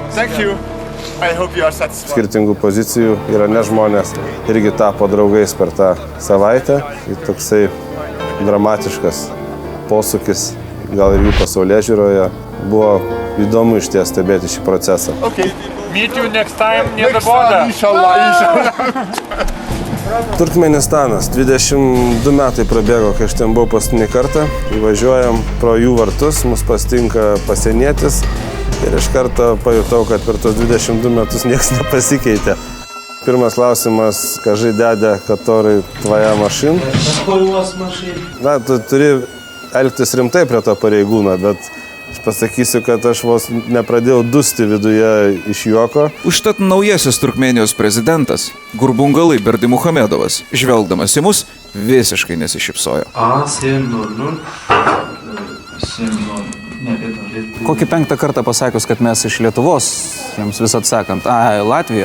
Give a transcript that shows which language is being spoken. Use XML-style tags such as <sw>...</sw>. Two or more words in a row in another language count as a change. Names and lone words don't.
<lt>Skirtingų pozicijų Irane žmonės irgi tapo draugais per tą savaitę. Tai toksai dramatiškas posūkis, gal ir jų pasaulėžiūroje. Buvo įdomu išties stebėti šį procesą.</lt> <en>Meet you next time near the border.</en> <lt>Inshallah. Turkmenistanas. 22 metai prabėgo, kai aš ten buvau paskutinį kartą. Įvažiuojam pro jų vartus, mus pastinka pasienietis ir iš karto pajutau, kad per tos 22 metus niekas nepasikeitė. Pirmas klausimas, kažkai dėdė,</lt> <ru>который твоя машин. Какой у вас машина?</ru> <lt>Na, tu turi elgtis rimtai prie to pareigūno, bet aš pasakysiu, kad aš vos nepradėjau dusti viduje iš juoko. Užtat naujasis Turkmėnijos prezidentas Gurbungalai Berdimuhamedovas, žvelgdamas į mus, visiškai nesišypsojo. Kokį 5 kartą pasakius, kad mes iš Lietuvos, jiems vis atsakant, Latvija?</lt>